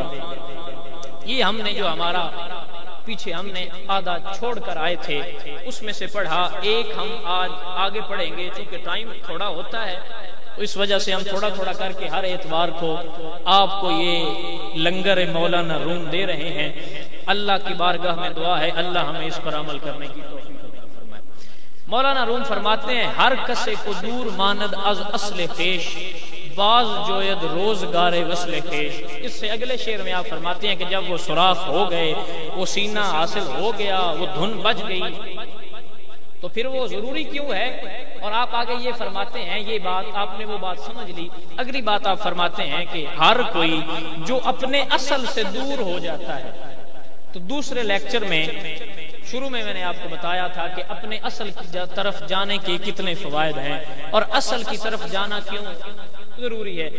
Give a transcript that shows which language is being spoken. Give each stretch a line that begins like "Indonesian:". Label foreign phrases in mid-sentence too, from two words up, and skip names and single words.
Urdu: یہ ہم نے جو ہمارا پیچھے ہم نے آدھا چھوڑ کر آئے تھے اس میں سے پڑھا، ایک ہم آج آگے پڑھیں گے، چونکہ ٹائم تھوڑا ہوتا ہے تو اس وجہ سے ہم تھوڑا تھوڑا کر کے ہر اتوار کو آپ کو یہ لنگر مولانا روم دے رہے ہیں۔ اللہ کی بارگاہ میں دعا ہے اللہ ہمیں اس پر عمل کرنے کی توفیق عطا فرمائے۔ مولانا روم فرماتے ہیں
Persian: ہر کسے کو دور ماند از اصل خیش، باز جوید روزگار وصل خیش۔
Urdu: اس سے اگلے شعر میں آپ فرماتے ہیں کہ جب وہ سوراخ ہو گئے، وہ سینہ حاصل ہو گیا، وہ دھن بج گئی، تو پھر وہ ضروری کیوں ہے؟ اور آپ آگے یہ فرماتے ہیں، یہ بات آپ نے وہ بات سمجھ لی۔ اگلی بات آپ فرماتے ہیں کہ ہر کوئی جو اپنے اصل سے دور ہو جاتا ہے، تو دوسرے لیکچر میں شروع میں نے آپ کو بتایا تھا کہ اپنے اصل کی طرف جانے کے کتنے فوائد ہیں اور اصل کی طرف جانا کیوں ضروری ہے۔